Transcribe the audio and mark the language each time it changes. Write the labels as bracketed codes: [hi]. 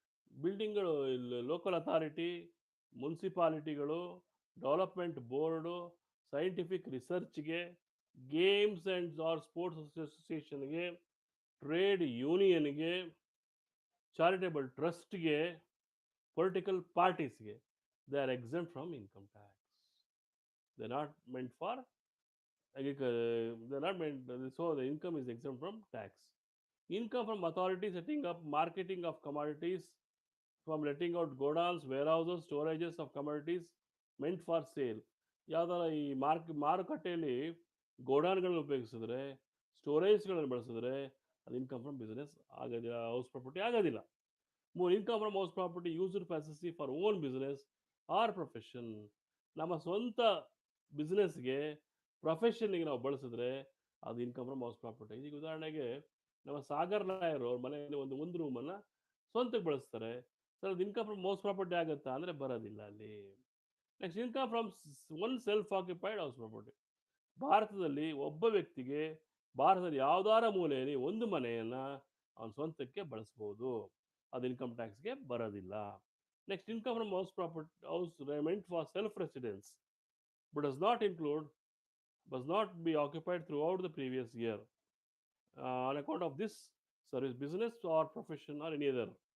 [en] ಬಿಲ್ಡಿಂಗ್ಗಳು local authority, ಮುನ್ಸಿಪಾಲಿಟಿಗಳು, development board, scientific ರಿಸರ್ಚ್ಗೆ, ಗೇಮ್ಸ್ ಆ್ಯಂಡ್ ಆರ್ ಸ್ಪೋರ್ಟ್ಸ್ ಅಸೋಸಿಯೇಷನ್ಗೆ, ಟ್ರೇಡ್ ಯೂನಿಯನ್ಗೆ, ಚಾರಿಟೇಬಲ್ ಟ್ರಸ್ಟ್ಗೆ, ಪೊಲಿಟಿಕಲ್ ಪಾರ್ಟೀಸ್ಗೆ, they are exempt from income tax. They are not meant for they're not meant, so the income is exempt from tax. Income from authority setting up marketing of commodities, from letting out godowns, warehouses, storages of commodities meant for sale. [kn] ಯಾವ್ದಾರ ಈ ಮಾರುಕಟ್ಟೆಯಲ್ಲಿ ಗೋಡಾನ್ಗಳನ್ನ ಉಪಯೋಗಿಸಿದ್ರೆ, ಸ್ಟೋರೇಜ್ಗಳನ್ನು ಬಳಸಿದ್ರೆ, ಅದು income from business ಆಗೋದಿಲ್ಲ, house property ಆಗೋದಿಲ್ಲ. [en] ಮೂರು, income from house property used facility for own business or profession. [kn] ನಮ್ಮ ಸ್ವಂತ ಬಿಸ್ನೆಸ್ಗೆ, ಪ್ರೊಫೆಷನ್ಗೆ ನಾವು ಬಳಸಿದ್ರೆ ಅದು ಇನ್ಕಮ್ ಫ್ರಮ್ ಹೌಸ್ ಪ್ರಾಪರ್ಟಿ. ಈಗ ಉದಾಹರಣೆಗೆ ನಮ್ಮ ಸಾಗರ್ ಲಾಯರ್ ಅವ್ರ ಮನೆಯಲ್ಲಿ ಒಂದು ರೂಮನ್ನು ಸ್ವಂತಕ್ಕೆ ಬಳಸ್ತಾರೆ, ಸರ್ ಅದು ಇನ್ಕಮ್ ಫ್ರಮ್ ಹೌಸ್ ಪ್ರಾಪರ್ಟಿ ಆಗುತ್ತಾ ಅಂದರೆ ಬರೋದಿಲ್ಲ ಅಲ್ಲಿ. [en] Next, income from one self occupied house property. [kn] ಭಾರತದಲ್ಲಿ ಒಬ್ಬ ವ್ಯಕ್ತಿಗೆ ಭಾರತದ ಯಾವುದಾರ ಮೂಲೆಯಲ್ಲಿ ಒಂದು ಮನೆಯನ್ನು ಅವನ ಸ್ವಂತಕ್ಕೆ ಬಳಸ್ಬೋದು, ಅದು ಇನ್ಕಮ್ ಟ್ಯಾಕ್ಸ್ಗೆ ಬರೋದಿಲ್ಲ. [en] Next, income from house property house meant for self residence but does not be occupied throughout the previous year on account of this service, business or profession or any other.